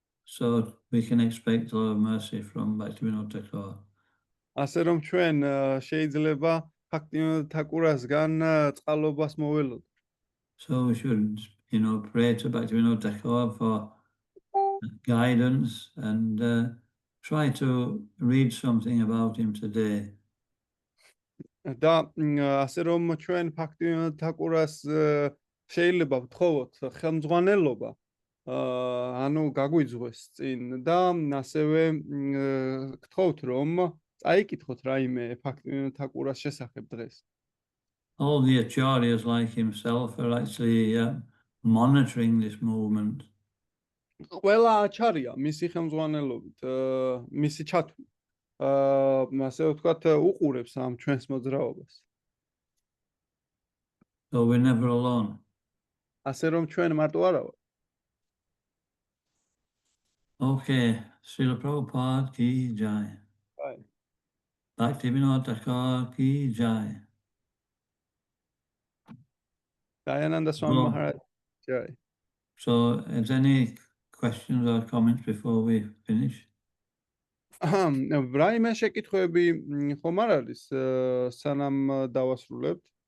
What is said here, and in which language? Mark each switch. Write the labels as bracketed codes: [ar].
[en] So we can expect a lot of mercy from Bhaktivinoda Thakur. [ka] ასე რომ ჩვენ შეიძლება ბჰაქტივინოდა თაკურასგან წყალობას მოველოდოთ. [en] So we should, pray to Bhaktivinoda Thakur for guidance and try to read something about him today. [ka] და ასე რომ ჩვენ ბჰაქტივინოდა თაკურას შეიძლება ვთხოვოთ ხელმძღვანელობა, ანუ გაგვიძღვეს წინ და ასევე გთხოვთ რომ წაიკითხოთ რაიმე ბჰაქტივინოდა თაკურას შესახებ დღეს. [en] All the acharyas like himself are actually monitoring this movement. [ka] ყველა აჩარია მისი ხელმძღვანელობით, მისი ჩათვლით, ასე ვთქვათ, უყურებს ამ ჩვენს მოძრაობას. [en] So we're never alone. [ka] ასე რომ ჩვენ მარტო არა ვართ. [en] Okay, Srila Prabhupada ki jai. Jai. [hi] Bhaktivinoda Thakur ki jai. Dayananda Swami Maharaj jai. [en] So, is any questions or comments before we finish? [ka] რაიმე შეკითხვები ხომ არ არის სანამ დავასრულებთ?